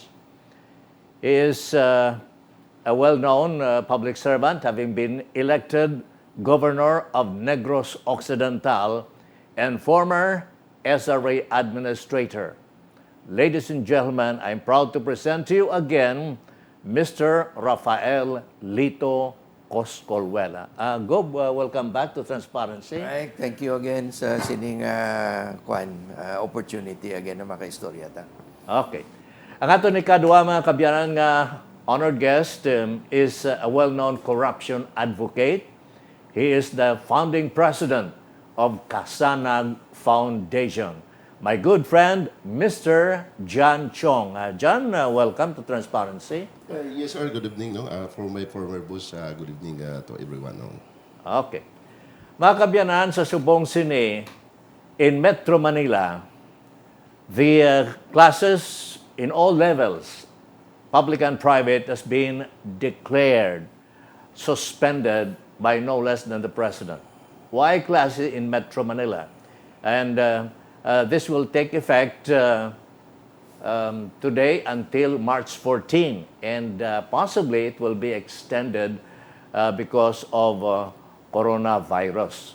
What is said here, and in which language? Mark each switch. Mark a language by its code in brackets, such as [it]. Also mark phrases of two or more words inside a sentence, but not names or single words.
[en] He is a well-known public servant, having been elected governor of Negros Occidental and former SRA administrator. Ladies and gentlemen, I'm proud to present to you again Mr. Rafael Lito Coscolwela. Gob, welcome back to Transparency. Right, thank you again [hil] sa sining [en] opportunity again [hil] na makaistorya ta. Okay. Ang ato ni kadwa mga kabyanan nga [en] honored guest is a well-known corruption advocate. He is the founding president of Kasanag Foundation. My good friend, Mr. John Chong. John, welcome to Transparency. Yes, sir. Good evening. For my former boss, good evening to everyone. Okay. [hil] Mga kabyanan sa Subong Sini, [en] in Metro Manila, the classes in all levels, public and private, has been declared suspended by no less than the President. Why classes in Metro Manila? And this will take effect today until March 14, and possibly it will be extended because of coronavirus.